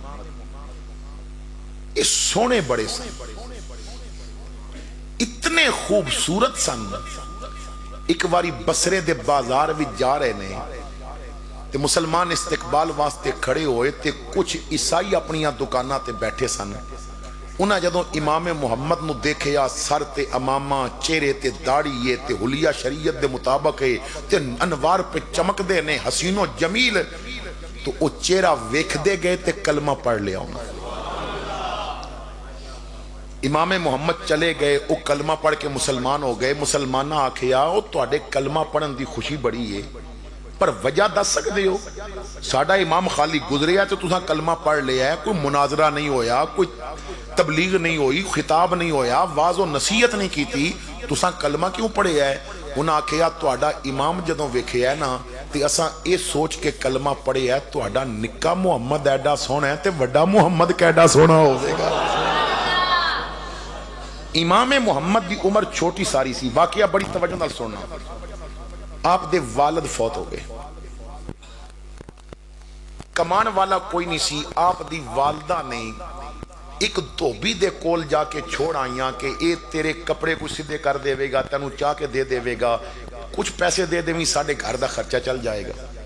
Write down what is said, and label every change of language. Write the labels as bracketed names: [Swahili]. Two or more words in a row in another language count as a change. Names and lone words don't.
[Punjabi] یہ سونے بڑے سن، اتنے خوبصورت سن. ایک باری بصرے دے بازار بھی جا رہے نے تے مسلمان استقبال واسطے کھڑے ہوئے تے کچھ عیسائی اپنی دکاناں تے بیٹھے سن. انہاں جدوں امام محمد نو دیکھیا سر تے امامہ، چہرے تے داڑھی تے حلیہ شریعت دے مطابق ہے تے انوار پہ چمک دے نے، حسین و جمیل، تو او چہرہ ویکھ دے گئے تے کلمہ پڑھ لیا انہاں. امام محمد چلے گئے، او کلمہ پڑھ کے مسلمان ہو گئے. مسلمانہ آکھیا او تواڈے کلمہ پڑھن دی خوشی بڑی ہے، پر وجہ دس سکدے ہو؟ ساڈا امام خالی گزریا تو تساں کلمہ پڑھ لیا ہے، کوئی مناظرہ نہیں ہویا، کوئی تبلیغ نہیں ہوئی، خطاب نہیں ہویا، واعظ و نصیحت نہیں کیتی، تساں کلمہ کیوں پڑھیا ہے؟ انہاں آکھیا تواڈا امام جدوں ویکھیا ہے نا تے اساں اے سوچ کے کلمہ پڑھیا ہے تواڈا نکا محمد ایڈا سونا ہے تے وڈا محمد کیڈا سونا ہوے گا. امام محمد دی عمر چھوٹی ساری سی. واقعہ بڑی توجہ نال سننا. آپ دے والد فوت ہو گئے، کمان والا کوئی نہیں سی. آپ دی والدہ نے ایک دھوبی دے کول جا کے چھوڑ آئیاں کہ اے تیرے کپڑے کچھ سدھے کر دے گا، تینوں چاہ کے دے دے گا، کچھ پیسے دے دے ساڈے گھر دا خرچہ چل جائے گا.